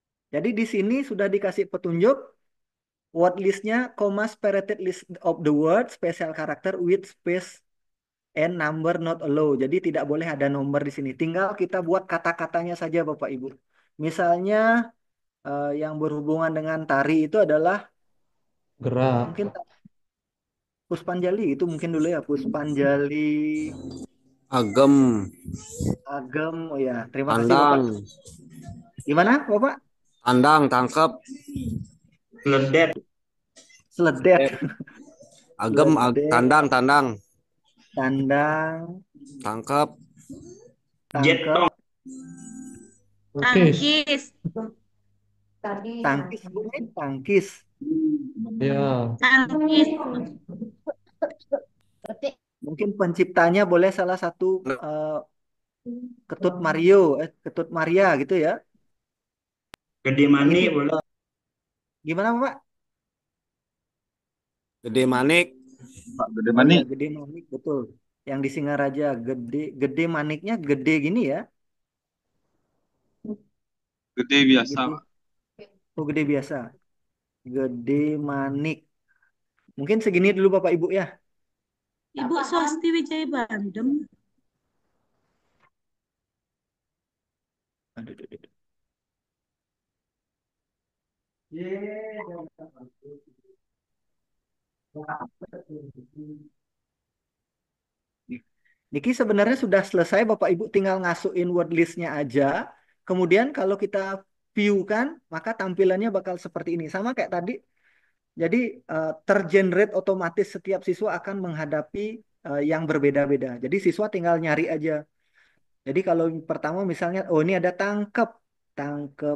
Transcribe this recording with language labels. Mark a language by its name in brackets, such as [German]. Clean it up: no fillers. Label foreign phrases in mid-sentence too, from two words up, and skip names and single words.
[Indonesian] Jadi di sini sudah dikasih petunjuk [English] word listnya, comma separated list of the word, special character with space and number not allowed. [Indonesian] Jadi tidak boleh ada nomor di sini. Tinggal kita buat kata-katanya saja Bapak Ibu. Misalnya yang berhubungan dengan tari itu adalah Gerak. mungkin Puspanjali itu mungkin dulu ya Puspanjali Agem. Agem. Oh ya, terima kasih Bapak. Tandang. Gimana Bapak? Tandang, tangkep. Ledet. Seledet, Agem, ledek, tandang, tandang. tandang, Tangkep. tangkep, Jetong. Tangkis. Tangkis. tangkis, Bu, tangkis. Ya. Tangkis. Mungkin penciptanya boleh salah satu eh, Ketut Mario, Ketut Maria gitu ya. Gede Yang itu manik boleh. gimana Pak? Gede manik. Pak Gede Oh ya, Manik. Gede Manik betul. Yang di Singaraja, gede, gede maniknya gede gini ya. Gede biasa, Gede, Pak. oh gede biasa. Gede manik. Mungkin segini dulu Bapak Ibu ya. Ibu Swasti Wijaya Bandem. Aduh, aduh, aduh. Yeah. Niki sebenarnya sudah selesai, Bapak Ibu tinggal ngasuhin [English] word listnya [Indonesian] aja. Kemudian kalau kita view kan, maka tampilannya bakal seperti ini. Sama kayak tadi. Jadi tergenerate otomatis setiap siswa akan menghadapi yang berbeda-beda. Jadi siswa tinggal nyari aja. Jadi kalau pertama misalnya, oh ini ada tangkep, tangkep.